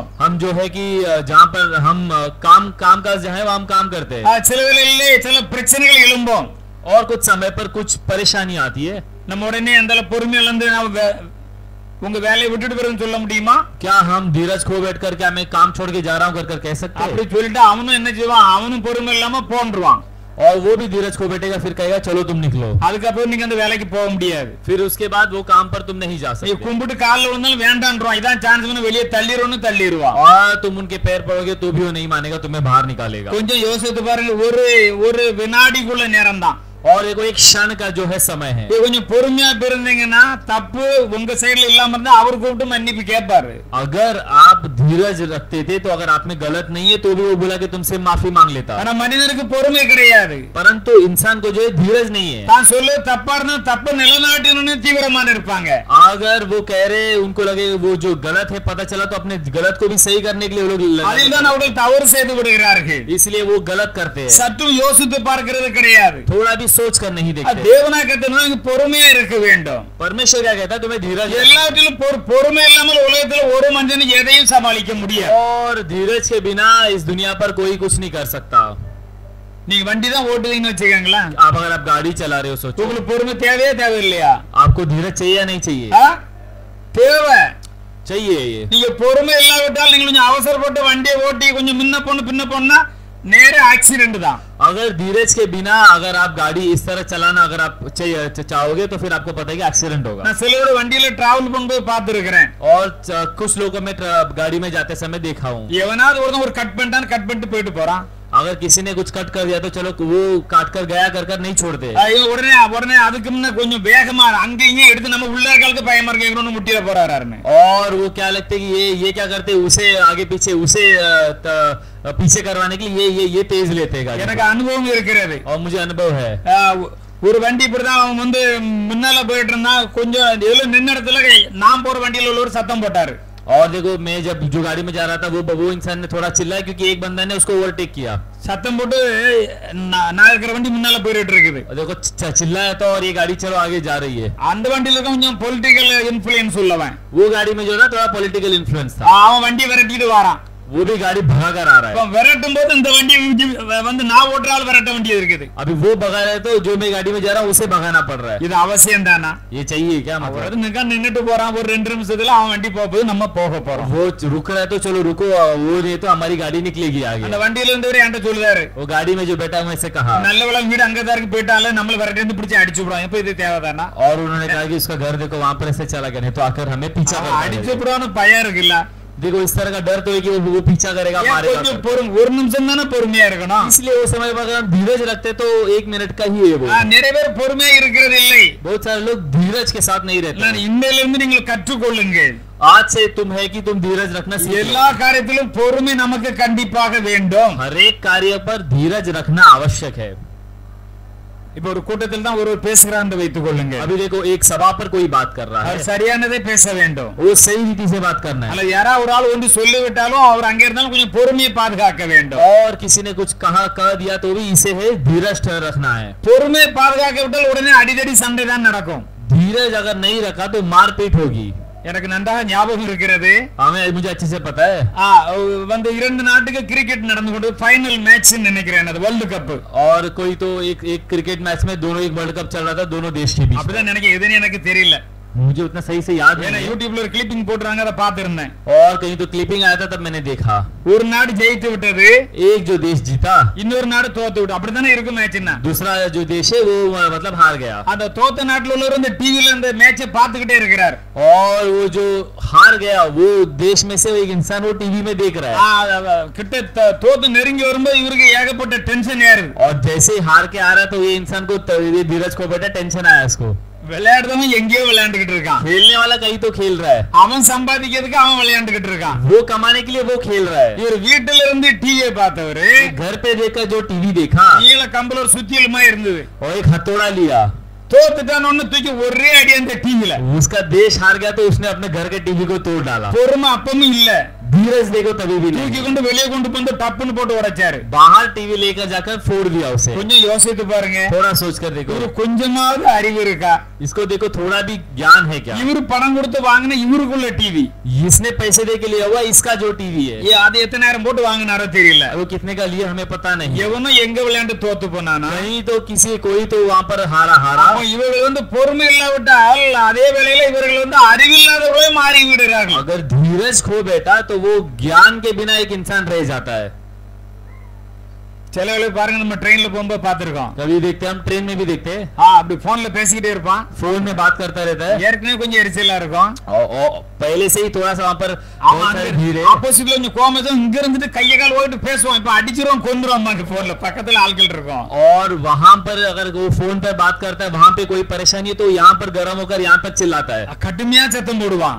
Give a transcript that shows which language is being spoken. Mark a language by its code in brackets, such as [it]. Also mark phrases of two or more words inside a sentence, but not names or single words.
[hi] हम जो है कि जहाँ पर हम काम काज जो है वहाँ हम काम करते हैं. [ta] சில வேளையிலே சில பிரச்சனைகள் எழும்பும். [hi] और कुछ समय पर कुछ परेशानी आती है. [ta] நம்ம உடனே அந்த பொறுமையில இருந்து உங்க வேலையை விட்டுட்டு போறேன்னு சொல்ல முடியுமா? [hi] क्या हम धीरज खो बैठ कर क्या मैं काम छोड़ के जा रहा हूँ कर कर कह सकते हैं? [ta] அப்படி சொல்லிட்டு அவனும் என்ன செய்வான், அவனும் பொறுமை இல்லாம போன்றுவான். [hi] और वो भी धीरज खो बैठेगा, फिर कहेगा चलो तुम निकलो. [ta] அதுக்கப்புறம் நீங்க அந்த வேலைக்கு போக முடியாது. [hi] फिर उसके बाद वो काम पर तुम नहीं जा सकते. [ta] கும்பிட்டு கால்ல விழுந்தாலும் வேண்டான்றான். இதான் சான்ஸ் வெளியே தள்ளிரோன்னு தள்ளிடுவான். [hi] और तुम उनके पैर पड़ोगे तो भी वो नहीं मानेगा, तुम्हें बाहर निकालेगा. [ta] கொஞ்சம் யோசித்து பாருங்க, ஒரு வினாடிக்குள்ள நேரம் தான். [hi] और एक क्षण का जो है समय है. [ta] கொஞ்சம் பொறுமையா இருந்தீங்கன்னா தப்பு உங்க சைடுல இல்லாம இருந்தா அவர் கூப்பிட்டு மன்னிப்பு கேட்பாரு. [hi] अगर आप धीरज रखते थे तो अगर आप में गलत नहीं है तो भी वो बोला कि तुमसे माफी मांग लेता. [ta] ஆனா மனிதனுக்கு பொறுமை கிடையாது. [hi] परंतु इंसान को जो है धीरज नहीं है. [ta] தான் சொல்ல தப்பா இருந்தா தப்பு நிலைநாட்டணும்னு தீவிரமான இருப்பாங்க. [hi] अगर वो कह रहे उनको लगे वो जो गलत है पता चला तो अपने गलत को भी सही करने के लिए वो लोग [ta] அதில்தான் அவர்கள் தவறு செய்து விடுகிறார்கள். [hi] इसलिए वो गलत करते हैं. [ta] சற்று யோசித்து பார்க்கிறது கிடையாது. [hi] थोड़ा भी सोच कर नहीं देखते. [ta] தேவனாகத்தனங்க பொறுமையா இருக்க வேண்டும். [hi] परमेश्वर क्या कहता है, तुम्हें धीरज. [ta] எல்லாத்திலும் பொறுமை இல்லாமல் உலகத்துல ஒரு மனுஷன் எதையும் சமாளிக்க முடியாது. [hi] और धीरज के बिना इस दुनिया पर कोई कुछ नहीं कर सकता. [ta] நீங்க வண்டி தான் ஓட்டுவீங்கன்னு வச்சுக்கோங்களா. [hi] आप अगर आप गाड़ी चला रहे हो सोचो [ta] உங்களுக்கு பொறுமை தேவையா தேவையில்லையா? [hi] आपको धीरज चाहिए या नहीं चाहिए? [ta] தேவை. [hi] चाहिए. [ta] நீங்க பொறுமை இல்லாவிட்டால் நீங்க கொஞ்சம் அவசரப்பட்டு வண்டியை ஓட்டி கொஞ்சம் பின்ன போனா நேரே ஆக்சிடென்ட் தான். [hi] अगर धीरज के बिना अगर आप गाड़ी इस तरह चलाना अगर आप चाहोगे तो फिर आपको पता है कि एक्सीडेंट होगा. [ta] நான் சிலரோட வண்டியில டிராவல் பண்ணும்போது பார்த்திருக்கிறேன். [hi] और कुछ लोगों में गाड़ी में जाते समय देखा हूँ. [ta] எவனாவது ஒருத்தன் ஒரு கட் பண்ணிட்டு போயிட்டு போறான். [hi] अगर किसी ने कुछ कट कर दिया तो चलो वो काट कर गया कर कर नहीं छोड़ते. [ta] உடனே அதுக்கு முன்ன கொஞ்சம் வேகமா அங்கேயும் எடுத்து நம்ம உள்ளார்களுக்கு பயமா இருக்கணும்னு முட்டில போறாருன்னு. [hi] और वो क्या लगते कि ये क्या करते, उसे आगे पीछे उसे पीछे करवाने के लिए ये तेज लेते गाड़ी. [ta] எனக்கு அனுபவம் இருக்கிறது. [hi] और मुझे अनुभव है. [ta] ஒரு வண்டி இப்படிதான் அவன் வந்து முன்னால போயிட்டு இருந்தா கொஞ்சம் நின்ன இடத்துல நான் போற வண்டியில உள்ள ஒரு சத்தம் போட்டாரு. [hi] और देखो मैं जब जो गाड़ी में जा रहा था वो इंसान ने थोड़ा चिल्लाया क्योंकि एक बंदा ने उसको ओवरटेक किया. [ta] சத்தம் போட்டு நான் இருக்கிற வண்டி முன்னால போயிட்டு இருக்குது. [hi] देखो चिल्लाया तो और ये गाड़ी चलो आगे जा रही है. [ta] அந்த வண்டியில கொஞ்சம் [en] political influence [ta] உள்ளவன். [hi] वो गाड़ी में जो ना थोड़ा [en] political influence [hi] था. [ta] அவன் வண்டி விரட்டிட்டு வரான். [hi] वो भी गाड़ी भगा कर आ रहा है. [ta] விரட்டும் போது இந்த வண்டி வந்து நான் ஓட்டுறாள் விரட்ட வேண்டியது இருக்குது. [hi] अभी वो भगा रहा है तो जो मैं गाड़ी में जा रहा हूँ उसे भगाना पड़ रहा है. [ta] இது அவசியம் தானா? [hi] ये चाहिए क्या मतलब? [ta] நின்னுட்டு போறான் ஒரு 2 நிமிஷத்துல அவன் வண்டி போகுது நம்ம போக போறோம். [hi] वो रुक रहा है तो चलो रुको, वो नहीं तो हमारी गाड़ी निकलेगी आगे. [ta] அந்த வண்டியில இருந்தவரே என்கிட்ட சொல்றாரு. [hi] वो गाड़ी में जो बैठा मैं से कहा [ta] நல்ல வேளை வீடு அங்கதான் இருக்கு போயிட்டால நம்மள விரட்டி வந்து பிடிச்சு அடிச்சு விடுவான். எப்ப இது தேவைதானா? [hi] और उन्होंने कहा कि उसका घर देखो वहां पर ऐसे चला गया नहीं तो आकर हमें पीछा कर [ta] அடிச்சு விடுவான்னு பயம் இருக்குல்ல. [hi] देखो इस तरह का डर तो है कि वो पीछा करेगा मारेगा. [ta] ஒரு நிமிஷம் தானே பொறுமையா இருக்கணும். [hi] इसलिए वो समय पर अगर हम धीरज रखते तो 1 मिनट का ही है वो. [ta] நிறைய பேர் பொறுமையா இருக்கிறது இல்லை. [hi] बहुत सारे लोग धीरज के साथ नहीं रहते. [ta] இன்னையில இருந்து நீங்கள் கற்றுக்கொள்ளுங்கள். [hi] आज से तुम है कि तुम धीरज रखना सीखो. [ta] எல்லா காரியத்திலும் பொறுமை நமக்கு கண்டிப்பாக வேண்டும். [hi] हर एक कार्य पर धीरज रखना आवश्यक है. [ta] இப்போ ஒரு கூட்டத்தில் தான் ஒருவர் பேசுகிறான்னு வைத்துக் கொள்ளுங்க. [hi] अभी देखो एक सभा पर कोई बात कर रहा है. [ta] சரியானதை பேச வேண்டும். [hi] वो सही रीति से बात करना है. [ta] அல்ல யாராவது ஒரு ஆள் ஒன்று சொல்லிவிட்டாலும் அவர் அங்க இருந்தாலும் கொஞ்சம் பொறுமையை பாதுகாக்க வேண்டும். [hi] और किसी ने कुछ कह दिया तो भी इसे है धीरज रखना है. [ta] பொறுமையை பாதுகாக்க விட்டால் உடனே அடிதடி சண்டை தான் நடக்கும். [hi] धीरज अगर नहीं रखा तो मारपीट होगी. [ta] எனக்கு நன்றாக ஞாபகம் இருக்கிறது. [hi] मुझे अच्छे से पता है. [ta] வந்து 2 நாட்டுக்கு கிரிக்கெட் நடந்து கொண்டு [en] final match [ta] நினைக்கிறேன் அது [en] world cup. [hi] और कोई तो एक क्रिकेट मैच में दोनों एक [en] world cup [hi] चल रहा था दोनों देश के बीच. [ta] அப்படிதான் நினைக்கிறேன். எதுன்னு எனக்கு தெரியல. [hi] मुझे उतना सही से याद नहीं है. [ta] यूट्यूबல ஒரு கிளிப்பிங் போட்டுறாங்க அதை பார்த்திருந்தேன். [hi] और कहीं तो क्लिपिंग आया था तब मैंने देखा. [ta] ஒரு நாடு ஜெயித்து விட்டது. [hi] एक जो देश जीता [ta] இன்னொரு நாடு தோத்து விட்டு. அப்படிதானே இருக்கும் மேட்ச்னா. [hi] दूसरा जो देश है वो मतलब हार गया. [ta] அந்த தோத்த நாட்டுல உள்ளவர் இந்த டிவில அந்த மேட்சை பார்த்துக்கிட்டே இருக்கிறார். [hi] और वो जो हार गया वो देश में से एक इंसान वो टीवी में देख रहा है. [ta] கிட்ட தோத்து நெருங்கி வரும்போது இவருக்கு ஏகப்பட்ட டென்ஷன் ஏறுது. [hi] और जैसे ही हार के आ रहा तो ये इंसान को धीरज को बेटा टेंशन आया इसको. [ta] விளையாடுறவன் எங்கேயோ விளையாண்டுகிட்டு இருக்கான். [hi] खेलने वाला कहीं तो खेल रहा है. [ta] அவன் சம்பாதிக்கிறதுக்கு அவன் விளையாண்டுகிட்டு இருக்கான். [hi] वो कमाने के लिए वो खेल रहा है. [ta] இவர் வீட்டுல இருந்து டிவியை பார்த்தவரு [hi] घर पे देखकर जो टीवी देखा [ta] கீழ கம்பள ஒரு சுத்தியலுமா இருந்தது. [hi] और एक हथौड़ा लिया. [ta] தோத்துட்டான்னு தூக்கி ஒரே அடி அந்த டிவில. [hi] उसका देश हार गया तो उसने अपने घर के टीवी को तोड़ डाला. [ta] பொறுமை அப்பவும் இல்ல. [hi] धीरज देखो तभी भी नहीं. [ta] தூக்கி கொண்டு வெளியே கொண்டு வந்து டப்புன்னு போட்டு உடைச்சாரு. [hi] बाहर टीवी लेकर जाकर फोड़ दिया उसे. [ta] கொஞ்சம் யோசித்து பாருங்க. [hi] थोड़ा सोच कर देखो. [ta] ஒரு கொஞ்சமாவது அறிவு இருக்கா? [hi] इसको देखो थोड़ा भी ज्ञान है क्या? [ta] இவரு பணம் கொடுத்து வாங்கின இவருக்குள்ள டிவி. [hi] इसने पैसे दे के लिया हुआ इसका जो टीवी है. [ta] ये அது எத்தனாயிரம் போட்டு வாங்கினாரோ தெரியல. [hi] वो कितने का लिया हमें पता नहीं. [ta] எவனோ எங்க விளையாண்டு தோத்து போனானா? [hi] कहीं तो किसी कोई तो वहां पर हारा. [ta] அப்ப இவர்கள் பொறுமை இல்லாவிட்டால் அதே வேளையில இவர்கள் அறிவில்லாதவர்களே மாறி விடுறார்கள். [hi] अगर धीरज खो बैठा तो वो ज्ञान के बिना एक इंसान रह जाता है. [ta] சிலவளை பாருங்க நம்ம ட்ரெயின்ல போகும்போது பாத்துருக்கோம். [hi] कभी देखते हम ट्रेन में भी देखते हैं. [ta] அப்படி போன்ல பேசிக்கிட்டே இருப்பான். [hi] फोन में बात करता रहता है. [ta] ஏற்கனவே கொஞ்சம் எரிச்சலா இருக்கும். [hi] पहले से ही थोड़ा सा वहां पर भीड़ है. [ta] ஆப்போசிட்ல கொஞ்சம் கோமதம் இங்க இருந்துட்டு கைய கால் ஓடிட்டு பேசுவான். இப்ப அடிச்சிரோம் கொன்றுவான் அந்த போன்ல. பக்கத்துல ஆட்கள் இருக்கும். [hi] और वहां पर अगर वो फोन पर बात करता है वहां पे कोई परेशानी है तो यहाँ पर गर्म होकर यहाँ तक चिल्लाता है. [ta] கடுமையா சத்தம் போடுவான்.